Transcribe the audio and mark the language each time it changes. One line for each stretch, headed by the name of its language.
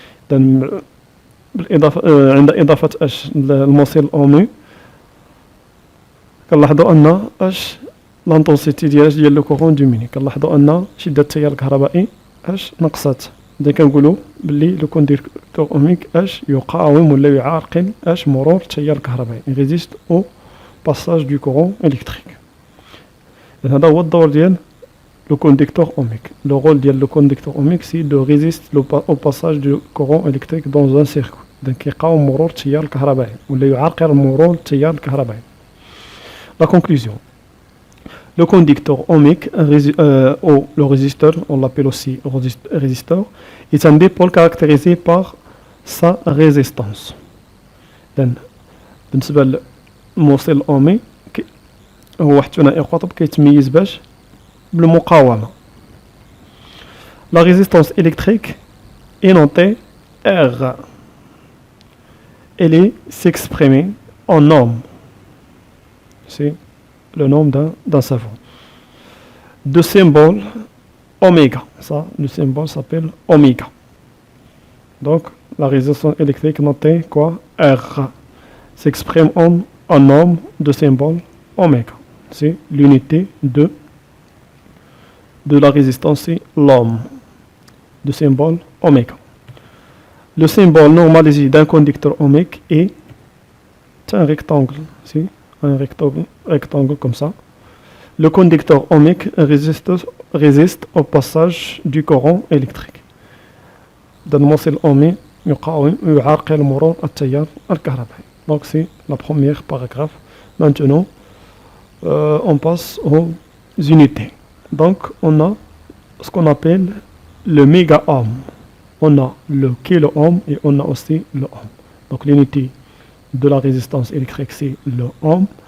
Arabic: عند إضافة الموصل الأومي كنلاحظوا أن لانتونسيتي ديال لو كورون ديميني، كنلاحظوا أن شدة التيار الكهربائي نقصت. إذا كنقولوا باللي لو كونديكتور أوميك يقاوم ولا يعرقل مرور التيار الكهربائي، ريزيست أو باساج دو كورون إلكتريك. هذا هو الدور ديال le conducteur ohmique.
French: Le rôle de le conducteur ohmique, c'est de résister au passage du courant électrique dans un circuit.
Arabic: Donc, يقاوم مرور التيار الكهربائي ولا يعرقل مرور التيار الكهربائي.
French: La conclusion. Le conducteur ohmique ou le résisteur, on l'appelle aussi résisteur, est un dipôle caractérisé par sa résistance.
Arabic: بالنسبة للموصل الأومي هو واحد ثنائي قطب كيتميز باش بالمقاومة.
French: La résistance électrique est notée R. Elle s'exprime en ohm. C'est le nom d'un savant. De symbole oméga. Ça, le symbole s'appelle oméga. Donc, la résistance électrique notée quoi? R. S'exprime en ohm de symbole oméga. C'est l'unité de la résistance, c'est l'ohm, de symbole oméga. Le symbole normalisé d'un conducteur ohmique est un rectangle, c'est un rectangle comme ça. Le conducteur ohmique résiste au passage du courant électrique.
Arabic: الموصل الأومي يعرقل مرور التيار الكهربائي.
French: Donc c'est la première paragraphe. Maintenant, on passe aux unités. Donc, on a ce qu'on appelle le méga-ohm. On a le kilo-ohm et on a aussi le ohm. Donc, l'unité de la résistance électrique, c'est le ohm.